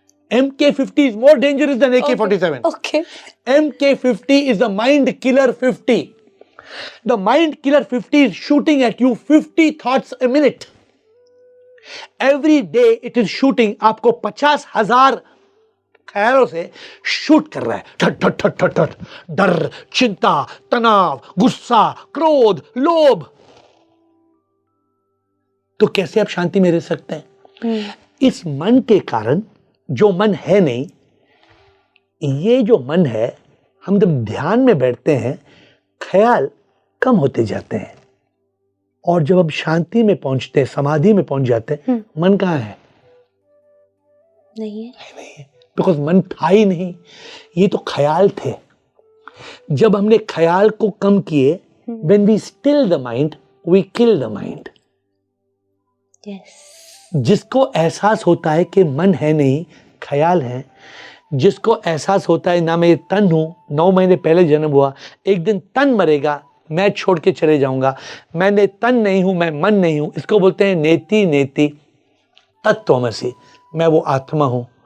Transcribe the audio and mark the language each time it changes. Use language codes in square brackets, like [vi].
[en] MK-50 is more dangerous than AK-47. Okay. MK-50 is the mind killer 50. The mind killer 50 is shooting at you 50 thoughts a minute. Every day it is shooting. [hi] आपको 50,000 ख्यालों से shoot कर रहा है। ठट ठट ठट ठट ठट, डर, चिंता, तनाव, गुस्सा, क्रोध, लोभ। तो कैसे आप शांति में रह सकते हैं? इस मन के कारण, जो मन है नहीं, ये जो मन है, हम जब ध्यान में बैठते हैं ख्याल कम होते जाते हैं, और जब हम शांति में पहुंचते हैं, समाधि में पहुंच जाते हैं, मन कहाँ है? नहीं है। नहीं है, बिकॉज मन था ही नहीं, ये तो ख्याल थे। जब हमने ख्याल को कम किए, [en] when we still the mind, we kill the mind. Yes. [hi] जिसको एहसास होता है कि मन है नहीं, ख्याल है, जिसको एहसास होता है ना मैं ये तन हूं, 9 महीने पहले जन्म हुआ, एक दिन तन मरेगा, मैं छोड़ के चले जाऊंगा, मैंने तन नहीं हूं, मैं मन नहीं हूं, इसको बोलते हैं नेति नेति तत्त्वमसि, मैं वो आत्मा हूं।